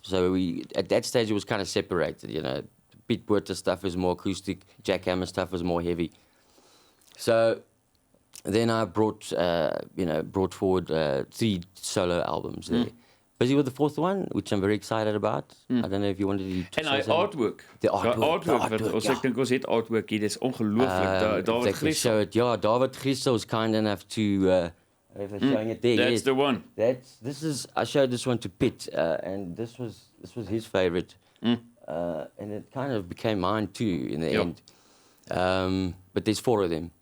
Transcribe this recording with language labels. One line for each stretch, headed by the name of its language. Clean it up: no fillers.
English: So at that stage, it was kind of separated, you know. Piet Botha stuff is more acoustic, Jack Hammer stuff was more heavy. So then I brought forward 3 solo albums there. Busy with the 4th one, which I'm very excited about. I don't know if you wanted to say artwork. The artwork.
Afrikaans: Ek dink ons het artwork hier, dis ongelooflik. David Griesel.
English: Ja, David Griesel was kind enough to showing it there. That's the one. I showed this one to Piet, and this was his favorite. And it kind of became mine too in the end. But there's 4 of them.